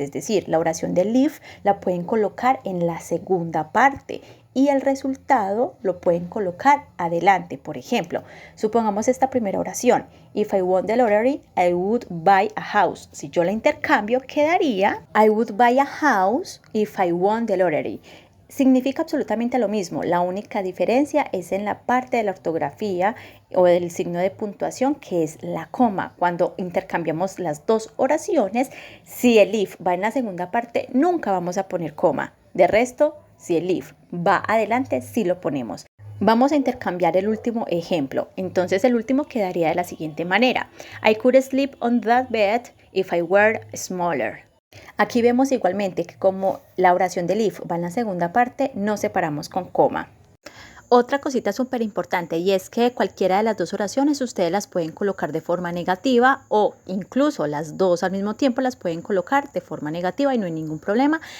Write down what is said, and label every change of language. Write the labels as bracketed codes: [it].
[es] Es decir, la oración del if la pueden colocar en la segunda parte y el resultado lo pueden colocar adelante. Por ejemplo, supongamos esta primera oración. [en] If I won the lottery, I would buy a house. [es] Si yo la intercambio, quedaría [en] I would buy a house if I won the lottery. [es] Significa absolutamente lo mismo. La única diferencia es en la parte de la ortografía o del signo de puntuación, que es la coma. Cuando intercambiamos las dos oraciones, si el if va en la segunda parte, nunca vamos a poner coma. De resto, si el if va adelante, sí lo ponemos. Vamos a intercambiar el último ejemplo. Entonces el último quedaría de la siguiente manera. [en] I could sleep on that bed if I were smaller. [es] Aquí vemos igualmente que como la oración del if va en la segunda parte, no separamos con coma. Otra cosita súper importante y es que cualquiera de las dos oraciones ustedes las pueden colocar de forma negativa o incluso las dos al mismo tiempo las pueden colocar de forma negativa y no hay ningún problema.